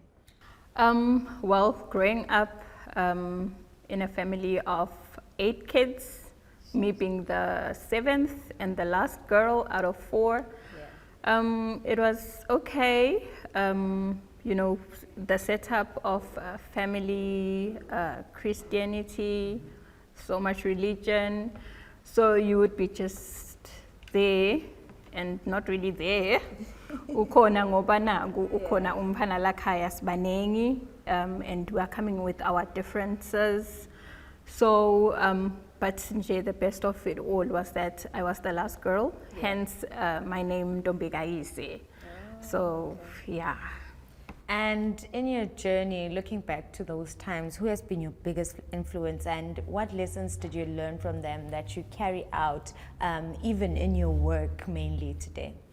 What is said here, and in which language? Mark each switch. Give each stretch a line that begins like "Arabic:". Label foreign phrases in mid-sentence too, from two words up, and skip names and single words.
English: Well, growing up in a family of 8 kids, me being the 7th and the last girl out of 4, it was okay. You know, the setup of family, Christianity, so much religion, so you would be just there and not really there.
Zulu: Ukhona ngoba naku ukhona umphana lakhaya sibanengi,
English: and we are coming with our differences. So but nje, the best of it all was that I was the last girl, hence my name Ndombekayise. So yeah. And in your journey, looking back to those times, who has been your biggest influence, and what lessons did you learn from them that you carry out even in your work mainly today?